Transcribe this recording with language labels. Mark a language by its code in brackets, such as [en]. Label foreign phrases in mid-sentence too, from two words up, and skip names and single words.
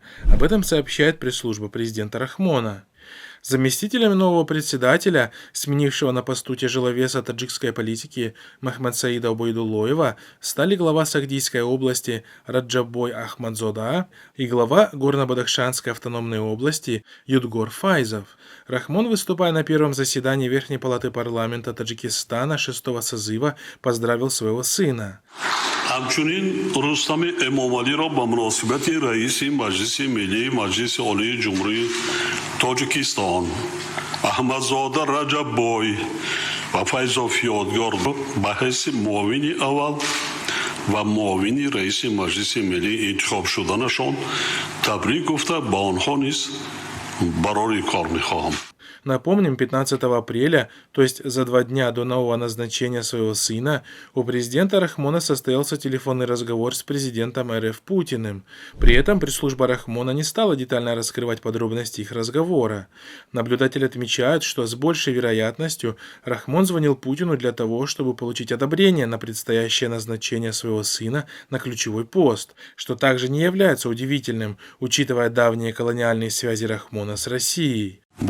[ru] Об этом сообщает пресс-служба президента Рахмона. Заместителем нового председателя, сменившего на посту тяжеловеса таджикской политики Махмадсаида Убайдуллоева, стали глава Сагдийской области Раджаббой Ахмадзода и глава Горно-Бадахшанской автономной области Юдгор Файзов. Рахмон, выступая на первом заседании Верхней палаты парламента Таджикистана 6-го созыва, поздравил своего сына. [tg] همچنین رستم امامعلی را به مناسبت رئیس مجلس ملی مجلس عالی جمهوری تاجیکستان احمدزاده رجب بای و فیضاف یادگار به حیث معاون اول و معاون رئیس مجلس ملی انتخاب شدنشان تبریک گفته به آنها نیز برای کار می‌خواهم. [ru] Напомним, 15 апреля, то есть за 2 дня до нового назначения своего сына, у президента Рахмона состоялся телефонный разговор с президентом РФ Путиным. При этом пресс-служба Рахмона не стала детально раскрывать подробности их разговора. Наблюдатели отмечают, что с большей вероятностью Рахмон звонил Путину для того, чтобы получить одобрение на предстоящее назначение своего сына на ключевой пост, что также не является удивительным, учитывая давние колониальные связи Рахмона с Россией.